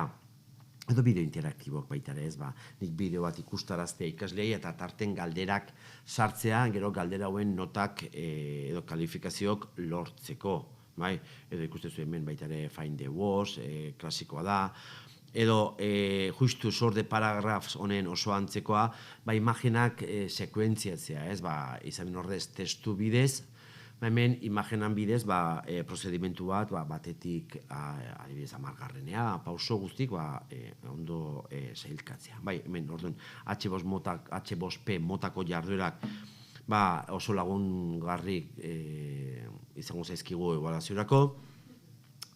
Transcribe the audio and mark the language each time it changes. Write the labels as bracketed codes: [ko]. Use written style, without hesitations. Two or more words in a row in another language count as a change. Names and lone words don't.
[eu] Edo bideo interaktibok baita ere ez, nik bideo bat ikustaraztea ikasleei eta tarten galderak sartzea, gero galdera hauen notak edo kalifikazioak lortzeko. Edo ikustezu hemen baita ere Find the Words, klasikoa da, edo justu sort the paragraphs honen oso antzekoa, imagenak sekuentziatzea, izan ordez testu bidez, hemen imagenan bidez prozedimentu bat batetik adibidez 10garrenea, pauso guztik ondo sailkatzea. Hemen orduan H5P motako jarduerak oso lagungarrik izango zaizkigu ebaluaziorako.